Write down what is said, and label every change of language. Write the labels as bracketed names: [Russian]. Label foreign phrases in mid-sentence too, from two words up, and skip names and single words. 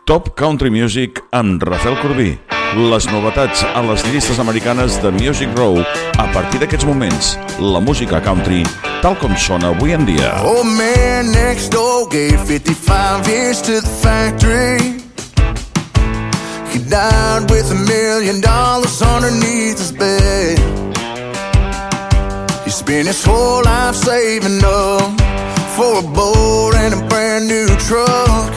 [Catalan] Top Country Music amb Rafel Corbí. Les novetats a les llistes americanes de Music Row a partir d'aquests moments. La música country tal com sona avui en dia. [English] Old man next door gave 55 years to the factory. He died with $1 million underneath his bed. He spent his whole life saving up for a boat and a brand new truck.